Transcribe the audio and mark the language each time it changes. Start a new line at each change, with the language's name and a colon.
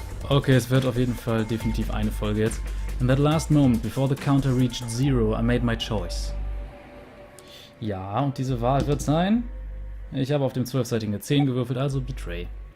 German: Okay, es wird auf jeden Fall definitiv eine Folge jetzt.
English: In that last moment, before the counter reached 0, I made my choice.
German: Ja, und diese Wahl wird sein... Ich habe auf dem 12-seitigen 10 gewürfelt, also Betray.